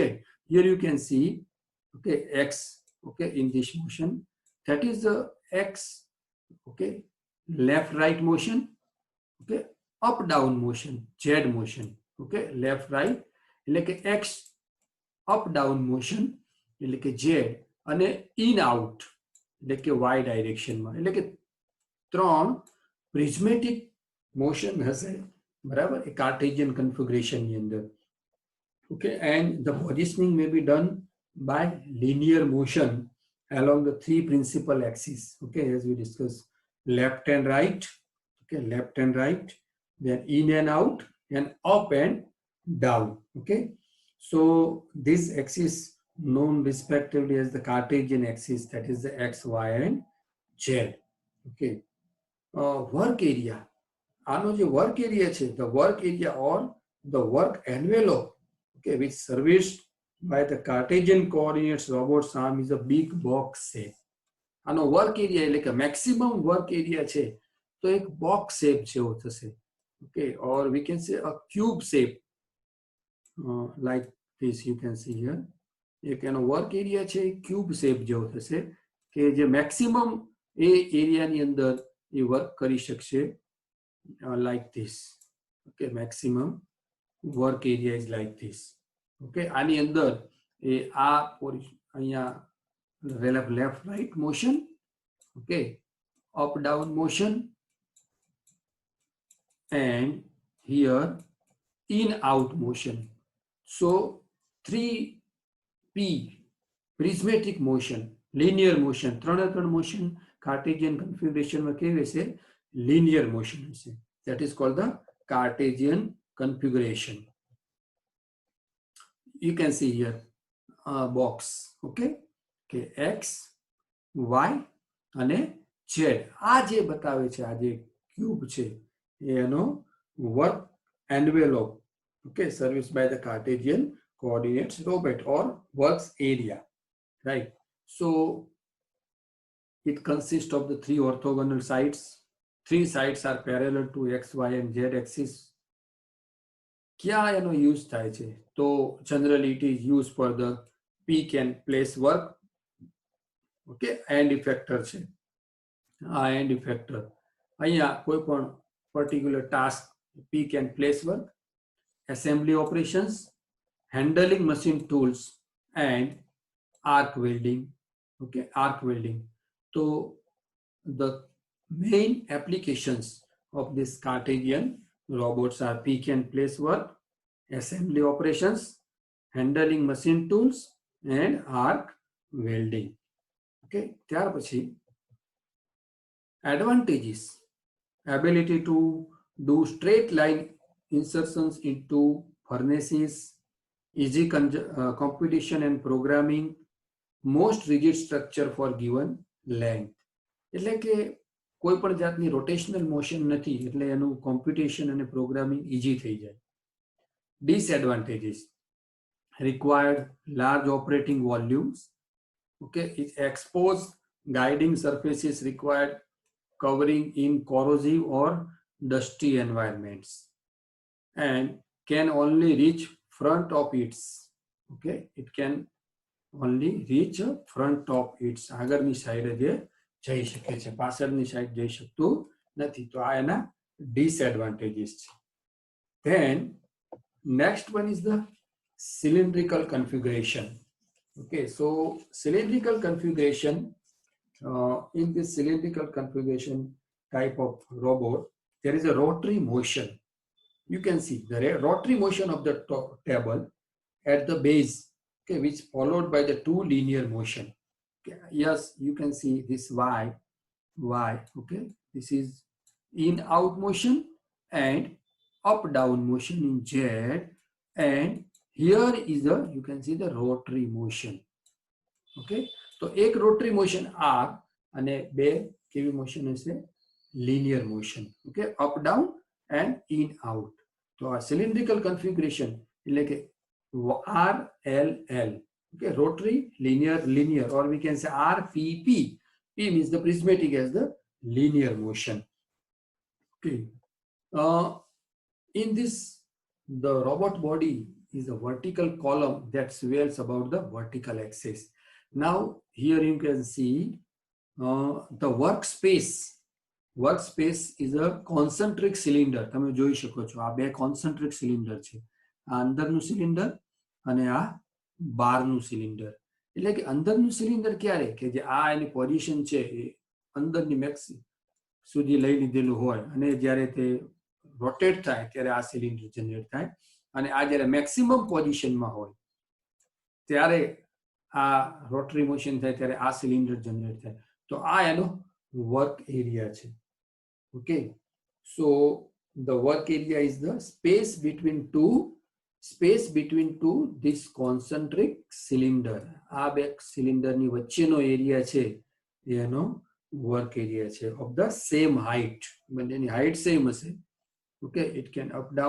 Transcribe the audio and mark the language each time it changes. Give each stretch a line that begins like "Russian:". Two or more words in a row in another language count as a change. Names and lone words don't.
English: Here you can see, okay, X, okay, in this motion. That is the X, okay, left right motion, okay, up down motion, Z motion, okay, left right, like X up down motion,
Gujarati: એટલે કે Z, અને
English: in out
Gujarati: એટલે કે Y ડાયરેક્શનમાં, એટલે કે 3 પ્રિઝમેટિક મોશન હશે, બરાબર, એ કાર્ટેશિયન કન્ફિગરેશનની અંદર.
English: Okay, and the positioning may be done by linear motion along the 3 principal axes. Okay, as we discussed, left and right, okay, left and right, then in and out, and up and down. Okay, so this axis known respectively as the Cartesian axis, that is the X, Y, and Z. Okay, work area,
Gujarati: આનો જે
English: work area છે, the work area or the work envelope, okay, which serviced by the Cartesian coordinates robot's arm is a big box shape.
Gujarati: આનો
English: work area
Gujarati: એટલે કે
English: maximum work area
Gujarati: છે, તો એક box shape જેવો થશે.
English: Okay, or we can say a cube shape, like this you can see here.
Gujarati: એક એનો
English: work area
Gujarati: છે,
English: cube shape
Gujarati: જેવો થશે, કે જે મેક્સિમમ એ એરિયાની અંદર એ વર્ક કરી શકશે,
English: like this. Okay, maximum work area is like this. Okay,
Gujarati: આની અંદર એ આ અહીંયા
English: left right motion, okay, up down motion, and here in out motion. So 3P, prismatic motion, linear motion, 3 motion Cartesian configuration
Hindi: में केवे से
English: linear motion से, that is called the Cartesian configuration. You can see here a box. Okay, okay, X, Y અને Z.
Gujarati: આ જે બતાવે છે, આ જે ક્યુબ છે, એનો
English: work envelope, okay, serviced by the Cartesian coordinates robot or works area, right? So it consists of the 3 orthogonal sides. 3 sides are parallel to X, Y, and Z axis.
Gujarati: क्या એનો use થાય છે?
English: તો generally it is used for the pick and place work. Okay, end effector
Gujarati: છે, આ
English: end effector
Gujarati: અહીંયા કોઈ પણ
English: particular task pick and place work, assembly operations, handling machine tools, and arc welding. Okay, arc welding. So the main applications of this Cartesian robots are pick and place work, assembly operations, handling machine tools, and arc welding. Okay,
Gujarati: ત્યાર પછી
English: advantages: ability to do straight line insertions into furnaces, easy computation and programming, most rigid structure for given length.
Gujarati: એટલે કે કોઈ પણ જાતની
English: rotational motion
Gujarati: નથી, એટલે એનું કોમ્પ્યુટેશન અને
English: programming easy
Gujarati: થઈ જાય.
English: Disadvantages: required large operating volumes. Okay, it exposed guiding surfaces required covering in corrosive or dusty environments, and can only reach front of its. Okay, it can only reach front of its.
Gujarati: આગળની સાઈડે જે જઈ શકે છે, પાછળની સાઈડ જઈ શકતું નથી. તો આ એના disadvantages છે.
English: Then next one is the cylindrical configuration. Okay, so cylindrical configuration, in this cylindrical configuration type of robot, there is a rotary motion. You can see the rotary motion of the table at the base, okay, which followed by the two linear motion. Okay, yes, you can see this y. Okay, this is in out motion and up down motion in z, and here is the, you can see the rotary motion. Okay, so एक rotary motion R
Gujarati: અને બે કેવી
English: motion હશે? Linear motion. Okay, up down and in out.
Gujarati: તો આ
English: cylindrical configuration
Gujarati: એટલે કે RLL.
English: Okay, rotary, linear, or we can say RPP. P means the prismatic as the linear motion. Okay, in this, the robot body is a vertical column that swells about the vertical axis. Now here you can see the workspace. Workspace is a concentric cylinder.
Gujarati: તમે જોઈ શકો છો આ બે
English: concentric cylinder
Gujarati: છે. આ અંદરનું સિલિન્ડર અને આ બહારનું સિલિન્ડર. એટલે કે અંદરનું સિલિન્ડર ક્યારે કે જે આ એની પોઝિશન છે એ અંદરની મેક્સ સુધી લઈ લીધેલું હોય અને જ્યારે તે રોટેટ થાય ત્યારે આ સિલિન્ડર જનરેટ થાય, અને આ જ્યારે મેક્સિમમ પોઝિશનમાં હોય ત્યારે આ
English: rotary motion
Gujarati: થાય ત્યારે આ સિલિન્ડર જનરેટ થાય. તો આ એનો
English: work area
Gujarati: છે.
English: okay, so the work area is the space between two this concentric cylinder.
Gujarati: આ બે સિલિન્ડરની વચ્ચેનો એરિયા છે એનો
English: work area
Gujarati: છે
English: of the same height.
Gujarati: બંનેની
English: height same
Gujarati: હશે. ઓકે,
English: it can up down.